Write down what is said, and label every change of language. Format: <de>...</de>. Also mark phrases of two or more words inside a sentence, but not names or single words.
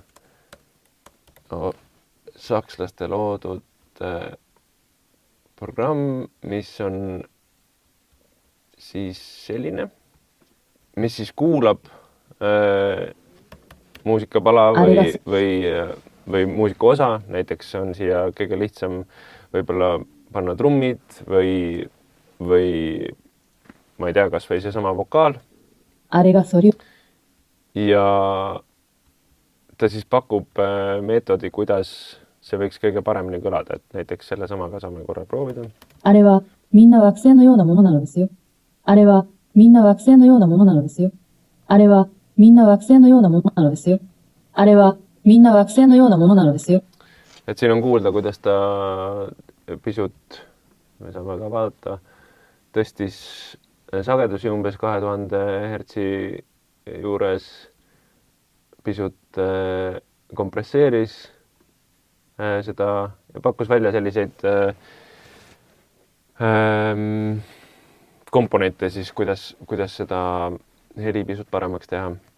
<et>sakslaste loodud programm, mis on siis selline, mis siis kuulab muusikapala või muusika osa, näiteks on siia kõige lihtsam võib-olla panna trummid või ma ei tea, kas või seesama vokaal. Ja ta siis pakub meetodi, kuidas see võiks kõige paremini kõlada, et näiteks selle samaga saame korra proovida.</et> <ja>あれはみんな惑星のようなものなのですよ。あれはみんな惑星のようなものなのですよ。あれはみんな惑星のようなものなのですよ。あれはみんな惑星のようなものなのですよ。</ja> <et>Et siin on kuulda, kuidas ta pisut, me saame ka vaadata, tõstis sagedusi umbes 2000 hertsi juures, pisut kompresseeris seda ja pakkus välja selliseid komponente siis, kuidas seda heli pisut paremaks teha.</et>